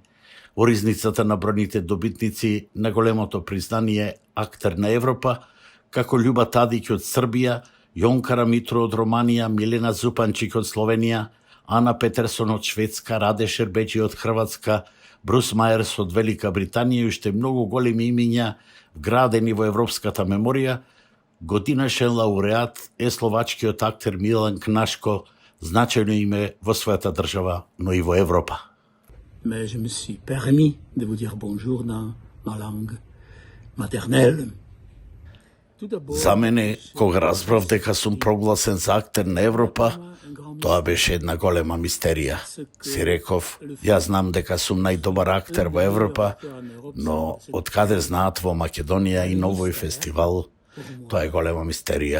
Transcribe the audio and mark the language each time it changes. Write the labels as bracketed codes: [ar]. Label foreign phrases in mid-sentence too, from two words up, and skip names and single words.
[mk] Во ризницата на бројните добитници на големото признание Актер на Европа, како Љуба Тадиќ од Србија, Јонкара Митро од Романија, Милена Зупанчик од Словенија, Ана Петерсон од Шведска, Раде Шербеџи од Хрватска, Брус Мајерс од Велика Британија и уште многу големи имиња вградени во европската меморија, годинашен лауреат е словачкиот актер Милан Кнашко, значајно име во својата држава, но и во Европа. [fr] Mais je me suis permis de vous dire bonjour dans ma langue maternelle. [mk] За мене, кога разбрав дека сум прогласен за актер на Европа, тоа беше една голема мистерија. Си реков, ја знам дека сум најдобар актер во Европа, но од каде знаат во Македонија и новој фестивал, тоа е голема мистерија.